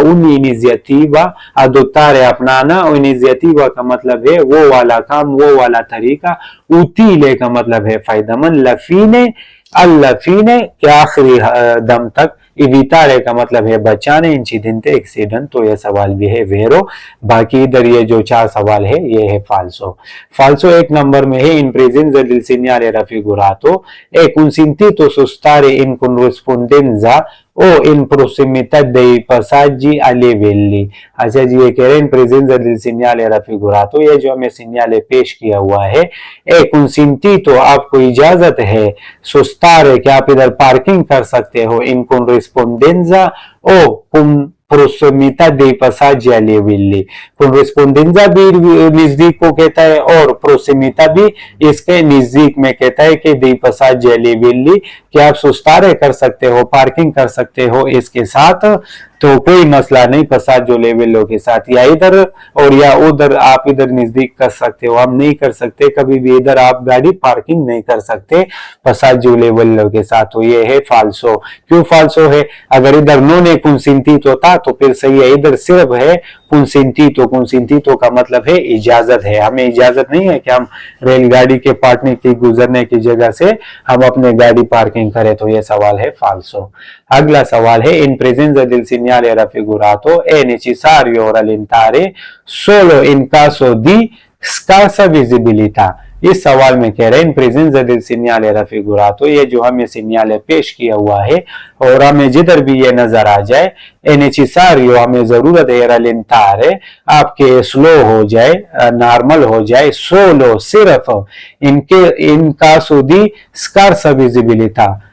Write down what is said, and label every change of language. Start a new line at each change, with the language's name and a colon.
Hindi: ogni iniziativa, adottare अपनाना, और इनिशिएटिवा का मतलब है वो वाला काम, वो वाला तरीका। utile का मतलब है फायदेमंद। la fine, alla fine के आखिरी दम तक। इवितारे का मतलब है बचाने, इंसिडेंट एक्सीडेंट। तो ये सवाल भी है वेरो। बाकी इधर ये जो 4 सवाल है ये है फाल्सो। फाल्सो 1 नंबर में है,
Italian: in presenza del segnale raffigurato è consentito stare in corrispondenza o in prossimità dei passaggi a livelli।
Hindi: अच्छा जी, ये कह रहे हैं
Italian: in presenza del segnale raffigurato,
Hindi: ये जो हमें सिग्नल पेश किया हुआ है, è consentito आपको इजाजत है, stare कि आप इधर पार्किंग कर सकते हो,
Italian: in corrispondenza o con prossimità dei passaggi a livelli।
Hindi: corrispondenza भी नजदीक को कहता है और prossimità भी इसके नजदीक में कहता है कि
Italian: dei passaggi a livelli,
Hindi: कि आप सुस्तारे कर सकते हो, पार्किंग कर सकते हो इसके साथ। तो कोई मसला नहीं पसाजो लेवलों के साथ, या इधर और या उधर आप इधर नजदीक कर सकते हो, हम नहीं कर सकते कभी भी इधर आप गाड़ी पार्किंग नहीं कर सकते पसाजो लेवलों के साथ। तो ये है फाल्सो। क्यों फाल्सो है? अगर इधर नोने कुंसिंटीतो होता तो फिर सही है, इधर सिर्फ है कुंसिंटीतो। कुंसिंटीतो का मतलब है इजाजत है, हमें इजाजत नहीं है कि हम रेलगाड़ी के पाटने की गुजरने की जगह से हम अपने गाड़ी पार्किंग करें। तो ये सवाल है फाल्सो। अगला सवाल है,
Italian: in presenza del segnale raffigurato è necessario rallentare solo in caso di
Hindi: स्कार्सा विजिबिलिटा। इस सवाल में कह रहे हैं in presence
Italian: del segnale raffigurato,
Hindi: ये जो हमें सिग्नल पेश किया हुआ है और हमें जिधर भी ये नजर आ जाए, è necessario, हमें जरूरत है rallentare, आपके स्लो हो जाए, नॉर्मल हो जाए, solo सिर्फ इनके इनका सुधी स्कार्सा विजिबिलिटा,